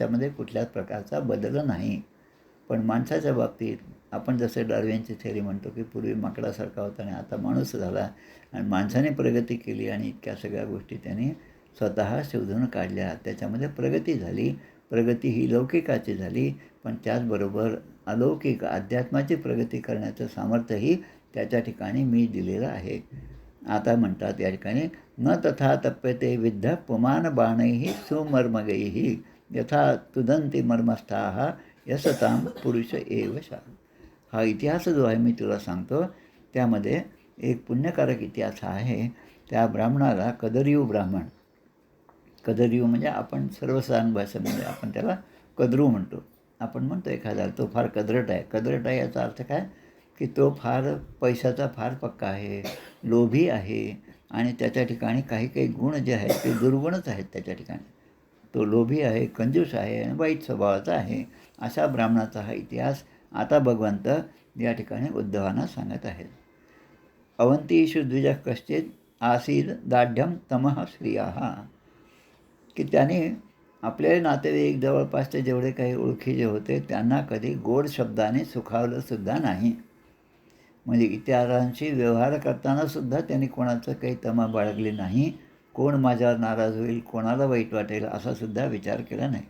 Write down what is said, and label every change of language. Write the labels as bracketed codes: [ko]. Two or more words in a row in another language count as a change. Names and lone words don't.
[mr] त्यांच्यामध्ये कुठल्याच प्रकारचा बदल नाही. पण माणसाच्या बाबतीत आपण जसं डार्विनची थेअरी म्हणतो की पूर्वी माकडासारखा होता आणि आता माणूस झाला आणि माणसाने प्रगती केली आणि इतक्या सगळ्या गोष्टी त्यांनी स्वतः शोधून काढल्या, त्याच्यामध्ये प्रगती झाली. प्रगती ही लौकिकाची झाली, पण त्याचबरोबर अलौकिक अध्यात्माची प्रगती करण्याचं सामर्थ्यही त्याच्या ठिकाणी मी दिलेलं आहे. आता म्हणतात या ठिकाणी, [sa] न तथा तप्यते विद्ध पुमान बाणैः सुमर्मगैः यथा तुदंती मर्मस्थाः यसताम पुरुष एव शा. [mr] हा इतिहास जो आहे मी तुला सांगतो, त्यामध्ये एक पुण्यकारक इतिहास आहे. त्या ब्राह्मणाला कदरीव ब्राह्मण, कदरीव म्हणजे आपण सर्वसाधारण भाषेमध्ये आपण त्याला कद्रू म्हणतो. आपण म्हणतो एखादा तो फार कदरट आहे. कदरट आहे याचा अर्थ काय, की तो फार पैशाचा फार पक्का आहे, लोभी आहे आणि त्याच्या ठिकाणी काही काही गुण जे आहेत ते दुर्गुणच आहेत त्याच्या ठिकाणी. तो लोभी आहे, कंजूस आहे आणि वाईट स्वभावाचा आहे. अशा ब्राह्मणाचा हा इतिहास आता भगवंत या ठिकाणी उद्धवांना सांगत आहेत. [sa] अवंतीषु द्विजः कश्चित् आसीद दाढ्यम तमः श्रियाः, [mr] की त्याने आपले नातेवाईक जवळपासचे जेवढे काही ओळखीचे होते त्यांना कधी गोड शब्दाने सुखावलंसुद्धा नाही. म्हणजे इतरांशी व्यवहार करतानासुद्धा त्यांनी कोणाचं काही तमा बाळगली नाही. कोण माझ्यावर नाराज होईल, कोणाला वाईट वाटेल असासुद्धा विचार केला नाही.